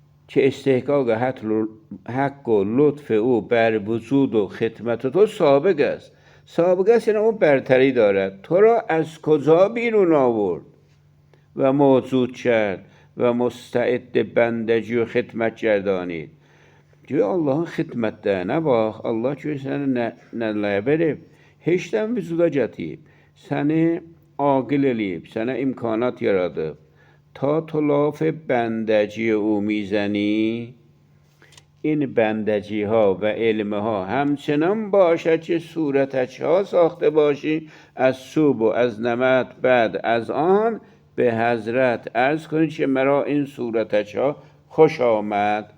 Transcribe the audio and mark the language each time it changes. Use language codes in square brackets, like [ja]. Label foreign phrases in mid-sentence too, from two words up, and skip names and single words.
[fa] که استحقاق حق و لطف او بر وجود و خدمت تو سابق است. سابق است یعنی اون برتری دارد. تو را از کجا بیرون آورد و موجود کرد و مستعد بندگی و خدمت گردانید. [az] Diyor Allah'ın xidmətdə nə bax, Allah ki səni nələr verib, heçdən vücuda gətirib, səni aqil eləyib, sənə imkanat yaradıb. [fa] تا تو لاف بندگی او میزنی، این بندگی ها و علم ها همچنان باشد که صورتک ها ساخته باشی از سوب و از نمط. بعد از آن به حضرت عرض کنید که مرا این صورتک ها خوش آمد.